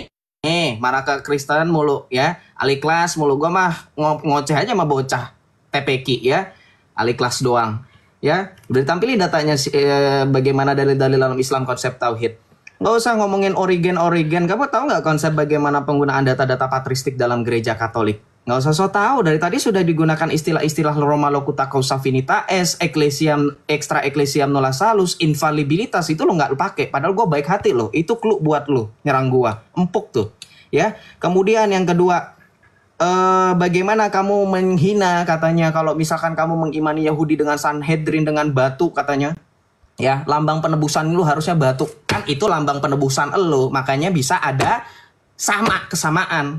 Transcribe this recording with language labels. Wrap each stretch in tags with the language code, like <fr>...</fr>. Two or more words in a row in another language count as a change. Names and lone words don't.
<id>Marah ke Kristen mulu ya. Ahli kelas mulu, gua mah ngoceh aja sama bocah TPQ ya. Ahli kelas doang. Ya, udah ditampilin datanya bagaimana dalil-dalil dalam Islam konsep tauhid. Nggak usah ngomongin origen. Kamu tahu nggak konsep bagaimana penggunaan data-data patristik dalam gereja Katolik? Nggak usah so tahu. Dari tadi sudah digunakan istilah-istilah</id> <la>Roma locuta causa finitatis, ecclesiam, extra ecclesiam nulla salus, infallibilitas.</la> <id>Itu lo nggak pakai. Padahal gue baik hati lo. Itu clue buat lo nyerang gue. Empuk tuh. Ya. Kemudian yang kedua, bagaimana kamu menghina katanya kalau misalkan kamu mengimani Yahudi dengan Sanhedrin dengan batu katanya. Ya, lambang penebusan lu harusnya batu. Kan itu lambang penebusan lu, makanya bisa ada kesamaan.</id>